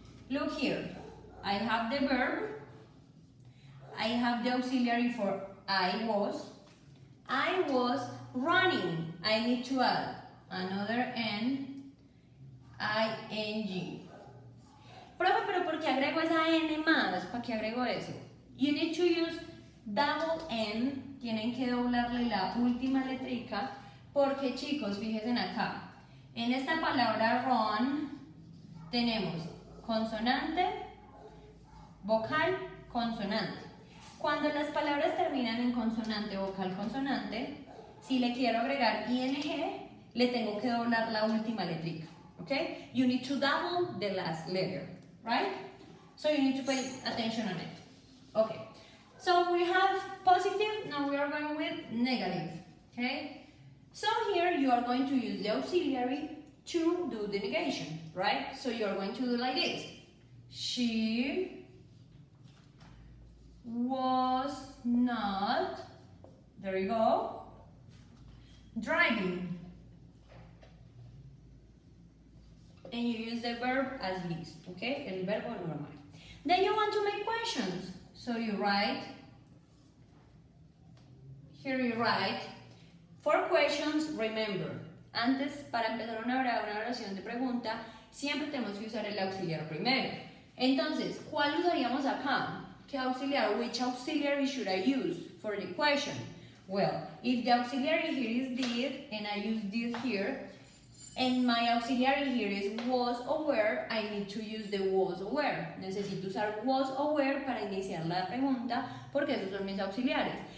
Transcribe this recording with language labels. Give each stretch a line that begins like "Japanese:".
English: Look here. I have the verb. I have the auxiliary for I was. I was running. I need to add another N, ing.
Spanish: Profe, pero ¿por qué agrego esa N más? ¿Para qué agrego eso?
English: You need to use double N.
Spanish: Tienen que doblarle la última letrica. Porque, chicos, fíjense acá. En esta palabra run tenemos consonante, vocal, consonante. Cuando las palabras terminan en consonante, vocal, consonante, si le quiero agregar ing, le tengo que doblar la última letrica.
English: Okay? You need to double the last letter, right? So you need to pay attention on it. Okay. So we have positive, now we are going with negative. Okay? So here you are going to use the auxiliary to do the negation, right? So you are going to do like this. She was not, there you go, driving. And you use the verb as this, okay?
Spanish: El verbo normal.
English: Then you want to make questions. So you write, here you write, for questions, remember.
Spanish: Antes, para empezar una oración de pregunta, siempre tenemos que usar el auxiliar primero. Entonces, ¿cuál usaríamos acá? ¿Qué auxiliar?
English: Which auxiliary should I use for the question? Well, if the auxiliary here is did, and I use did here, and my auxiliary here is was or were, I need to use the was or were.
Spanish: Necesito usar was or were para iniciar la pregunta, porque esos son mis auxiliares.